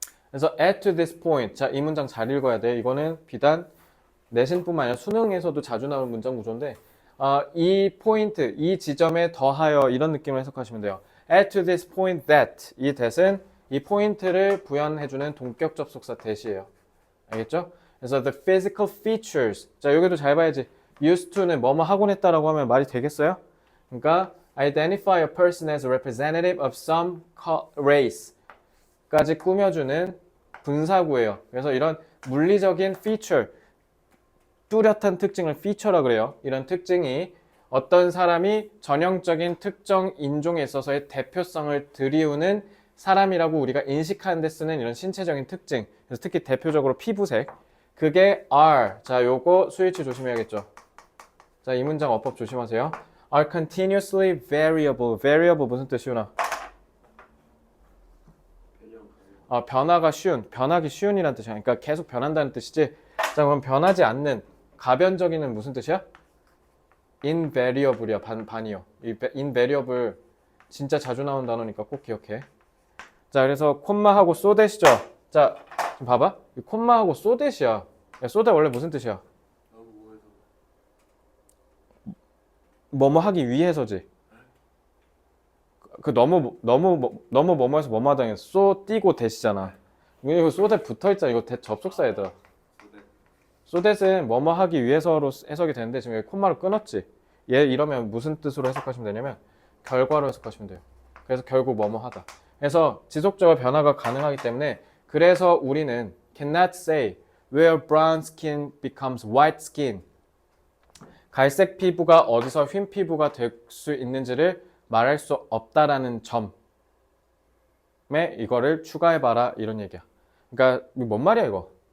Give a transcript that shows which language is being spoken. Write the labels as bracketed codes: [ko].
[ko] 그래서 [en] at to this point, [ko] 자, 이 문장 잘 읽어야 돼. 이거는 비단 내신뿐만 아니라 수능에서도 자주 나오는 문장 구조인데, 이 포인트, 이 지점에 더하여, 이런 느낌을 해석하시면 돼요. [en] at to this point that, [ko] 이 that은 이 포인트를 부연해주는 동격 접속사 that이에요. 알겠죠? 그래서 [en] the physical features, [ko] 자 여기도 잘 봐야지. used to는 뭐뭐 하곤 했다라고 하면 말이 되겠어요? [en] 그러니까 identify a person as a representative of some race [ko] 까지 꾸며주는 분사구예요. 그래서 이런 물리적인 feature, 뚜렷한 특징을 feature라 그래요. 이런 특징이 어떤 사람이 전형적인 특정 인종에 있어서의 대표성을 드리우는 사람이라고 우리가 인식하는 데 쓰는 이런 신체적인 특징, 그래서 특히 대표적으로 피부색, 그게 are, 자 요거 스위치 조심해야겠죠. 자, 이 문장 어법 조심하세요. [en] are continuously variable. [ko] variable 무슨 뜻이구나? 변화가 쉬운, 변하기 쉬운이란 뜻이야. 그러니까 계속 변한다는 뜻이지. 자, 그럼 변하지 않는, 가변적인은 무슨 뜻이야? invariable이야. 반이요. 이 invariable 진짜 자주 나온 단어니까 꼭 기억해. 자, 그래서 콤마하고 소댓이죠. 자, 좀 봐봐. 이 콤마하고 소댓이야. 야, 소댓 원래 무슨 뜻이야? 뭐뭐 하기 위해서지. 그 너무 뭐뭐해서 뭐뭐 하다 쏘 띄고 대시잖아. 이거 쏘대 붙어 있잖아. 이거 접속사 얘들아. 쏘댓은 뭐뭐 하기 위해서로 해석이 되는데 지금 여기 콤마를 끊었지. 얘 이러면 무슨 뜻으로 해석하시면 되냐면 결과로 해석하시면 돼요. 그래서 결국 뭐뭐 하다. 그래서 지속적으로 변화가 가능하기 때문에 그래서 우리는 [en] cannot say where brown skin becomes white skin. [ko] 갈색 피부가 어디서 흰 피부가 될 수 있는지를 말할 수 없다라는 점에 이거를 추가해봐라 이런 얘기야. 그러니까 뭔 말이야 이거?